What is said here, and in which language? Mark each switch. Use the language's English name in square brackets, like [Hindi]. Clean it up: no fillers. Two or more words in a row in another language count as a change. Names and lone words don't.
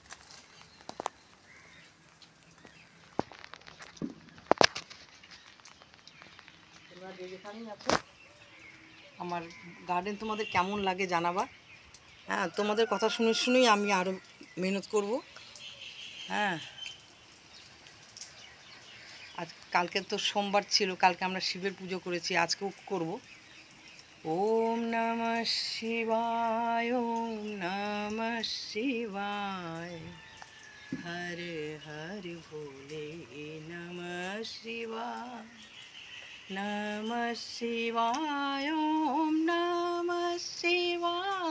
[Bangla] তোমরা যে যেখানেই আছো, আমার গার্ডেন তোমাদের কেমন লাগে জানাবা। হ্যাঁ, তোমাদের কথা শুনে শুনেই আমি আরও মেহনত করব। হ্যাঁ, আজ কালকে তো সোমবার ছিল, কালকে আমরা শিবের পুজো করেছি, আজকেও করব। [Sanskrit] ওম নমঃ শিবায়, ওম নমঃ শিবায়, হর হর ভোলে নমঃ শিবায়, নমঃ শিবায়, ওম নমঃ শিবায়।